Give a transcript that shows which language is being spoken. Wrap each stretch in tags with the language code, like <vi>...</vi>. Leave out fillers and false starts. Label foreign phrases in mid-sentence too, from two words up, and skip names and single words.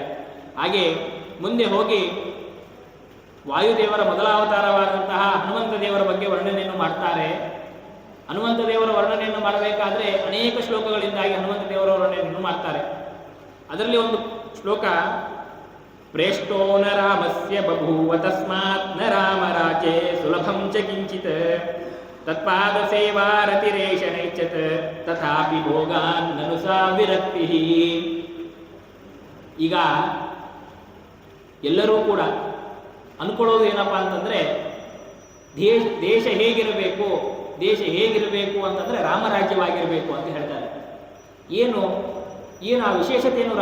<kn>ಹಾಗೆ ಮುಂದೆ ಹೋಗಿ ವಾಯುದೇವರ ಮೊದಲ ಅವತಾರವಾದಂತಹ ಹನುಮಂತ ದೇವರ ಬಗ್ಗೆ ವರ್ಣನೆಯನ್ನು ಮಾಡ್ತಾರೆ. ಹನುಮಂತ ದೇವರ ವರ್ಣನೆಯನ್ನು ಮಾಡಬೇಕಾದ್ರೆ ಅನೇಕ ಶ್ಲೋಕಗಳಿಂದಾಗಿ ಹನುಮಂತ ದೇವರ ವರ್ಣನೆಯನ್ನು ಮಾಡ್ತಾರೆ. ಅದರಲ್ಲಿ ಒಂದು ಶ್ಲೋಕ,</kn> <sa>ಪ್ರೇಷ್ಟೋ ನ ರಾಮಸ್ಯ ಬಭೂವ ತಸ್ಮಾತ್ ನ ರಾಮ ರಾಜೇ ಸುಲಭಂ ಚ ಕಿಂಚಿತ್ ತತ್ಪಾದ ಸೇವಾರತಿರೇಶನೈಚ್ಛತ್ ತಥಾಪಿ ಭೋಗಾನ್ ನನು ಸಾ ವಿರಕ್ತಿ.</sa> <kn>ಈಗ ಎಲ್ಲರೂ ಕೂಡ ಅನ್ಕೊಳ್ಳೋದು ಏನಪ್ಪ ಅಂತಂದರೆ ದೇಶ ಹೇಗಿರಬೇಕು ಅಂತಂದರೆ ರಾಮರಾಜ್ಯವಾಗಿರಬೇಕು ಅಂತ ಹೇಳ್ತಾರೆ. ಏನು ಆ ವಿಶೇಷತೆ ಏನು?</kn>